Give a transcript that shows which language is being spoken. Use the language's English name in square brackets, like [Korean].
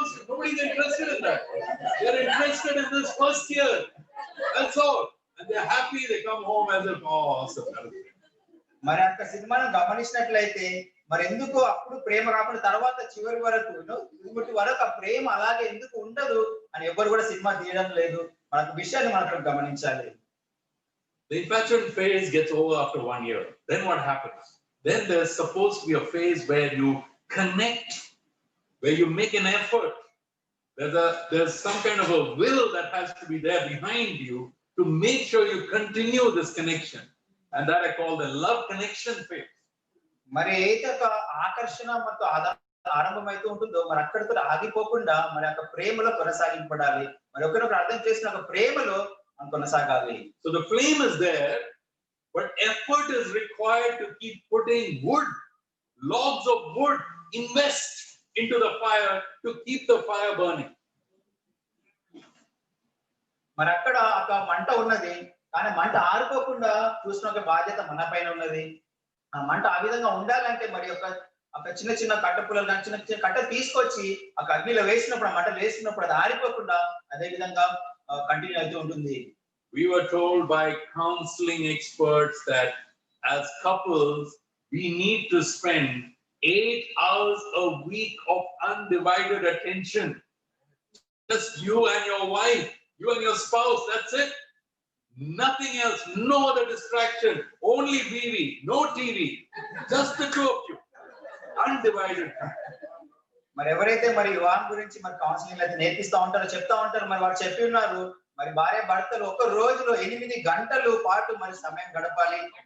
[English] Nobody's interested in that. They're interested in this first year. That's all. And they're happy, they come home as if, oh, awesome. [Telugu] మరి అంత సినిమాను గమనించినట్లయితే మరి ఎందుకు అప్పుడు ప్రేమ రాకుండా తర్వాత చివరి వరకు ఇప్పటి వరకు ఆ ప్రేమ అలాగే ఎందుకు ఉండదు అని ఎవరు కూడా సినిమా తీయడం లేదు. మనకు విషయాన్ని మనం గమనించాలి. [English] The infatuation phase gets over after 1 year. Then what happens? Then there's supposed to be a phase where you connect, where you make an effort. There's some kind of a will that has to be there behind you to make sure you continue this connection. And that I call the love connection phase. [Telugu] మరి ఏదైతే ఒక ఆకర్షణ [Kannada] ಮತ್ತು [Telugu] ఆరంభమైతే ఉంటుందో మరి అక్కడితో ఆగిపోకుండా మరి ఆ ప్రేమలో కొనసాగింపడాలి. మరి ఒకరినొకరు అర్థం చేసిన ఒక ప్రేమలో కొనసాగాలి. [English] So the flame is there, but effort is required to keep putting wood, logs of wood, invest into the fire to keep the fire burning. [Telugu] మరి అక్కడ ఒక మంట ఉన్నది, కానీ మంట ఆరిపోకుండా చూసిన ఒక బాధ్యత మన పైన ఉన్నది. ఆ మంట ఆ విధంగా ఉండాలంటే మరి ఒక చిన్న చిన్న కట్టెపుల్లలు కానీ చిన్న చిన్న కట్టె తీసుకొచ్చి ఆ అగ్నిలో వేసినప్పుడు ఆ మంటలు వేసినప్పుడు అది ఆరిపోకుండా అదే విధంగా కంటిన్యూ అవుతూ ఉంటుంది. [English] We were told by counseling experts that as couples we need to spend 8 hours a week of undivided attention. Just you and your wife, you and your spouse, that's it. Nothing else, no other distraction, only BV, no TV, just the two of you, undivided. [Telugu] మరి ఎవరైతే మరి వివాహం గురించి మరి counselling అయితే నేర్పిస్తా ఉంటారో చెప్తా ఉంటారు, మరి వారు చెప్పి ఉన్నారు మరి భార్య భర్తలు ఒక రోజులో 8 గంటలు పాటు మరి సమయం గడపాలి.